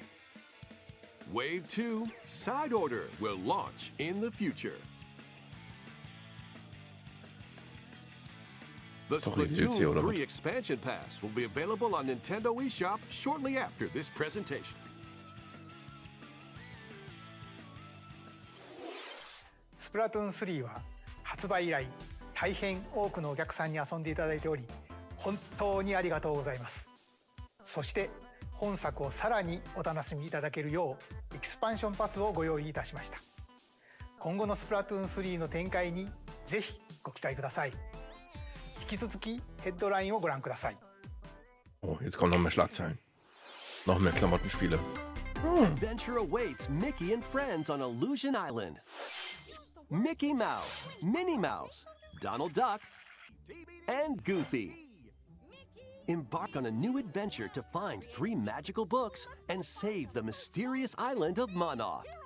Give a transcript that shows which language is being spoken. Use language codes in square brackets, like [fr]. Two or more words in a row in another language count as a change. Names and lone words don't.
[en] Wave 2 Side Order will launch in the future. The Splatoon 3 Expansion Pass will be available on Nintendo eShop shortly after this presentation. [ja] Splatoon 3は発売以来大変多くのお客さんに遊んでいただいており本当にありがとうございます。そして本作をさらにお楽しみいただけるようエキスパンションパスをご用意いたしました。今後のスプラトゥーン3の展開にぜひご期待ください。引き続きヘッドラインをご覧ください。 [de] Oh, jetzt kommen noch mehr Schlagzeilen. Noch mehr Klamottenspiele. [en] Adventure awaits Mickey and friends on Illusion Island. Mickey Mouse, Minnie Mouse, Donald Duck, and Goofy. Embark on a new adventure to find 3 magical books and save the mysterious island of Monoth.